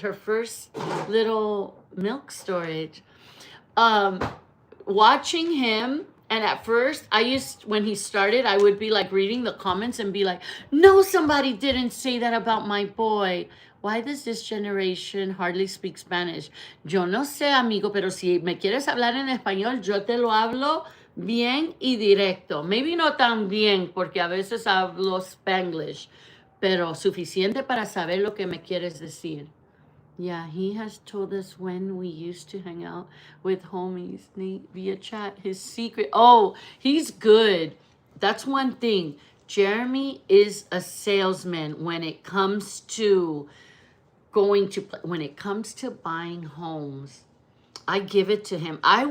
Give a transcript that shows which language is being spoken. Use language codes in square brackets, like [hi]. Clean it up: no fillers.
[en] Her first little milk storage. Watching him, and at first when he started, I would be like reading the comments and be like, no, somebody didn't say that about my boy. Why does this generation hardly speak Spanish? [es] Yo no sé, amigo, pero si me quieres hablar en español, yo te lo hablo bien y directo. [en] Maybe [es] no tan bien, porque a veces hablo Spanglish, pero suficiente para saber lo que me quieres decir. [en] Yeah, he has told us when we used to hang out with homies, Nate, via chat. His secret. Oh, he's good. That's one thing. Jeremy is a salesman when it comes to when it comes to buying homes. I give it to him.